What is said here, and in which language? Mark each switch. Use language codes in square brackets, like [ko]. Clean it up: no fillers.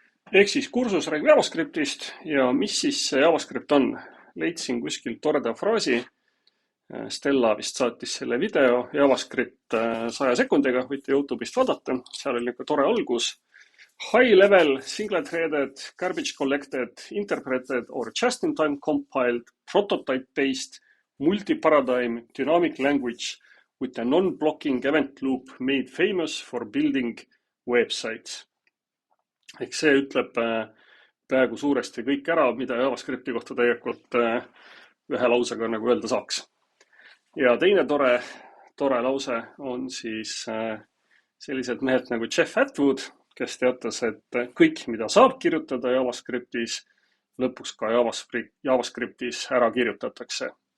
[et] Ehk siis kursus räägib JavaScriptist ja mis siis see JavaScript on? Leidsin kuskilt toreda fraasi. Stella vist saatis selle video JavaScript 100 sekundiga, võite YouTube'ist vaadata, seal oli tore algus. [en] High level, single threaded, garbage collected, interpreted or just in time compiled, prototype based, multi-paradigm, dynamic language with a non-blocking event loop made famous for building websites. [et] Ehk see ütleb peaaegu suuresti kõik ära, mida JavaScripti kohta tegelikult ühe lausega nagu öelda saaks. Ja teine tore lause on siis sellised mehed nagu Jeff Atwood, kes teatas, et kõik, mida saab kirjutada JavaScriptis, lõpuks ka JavaScriptis ära kirjutatakse.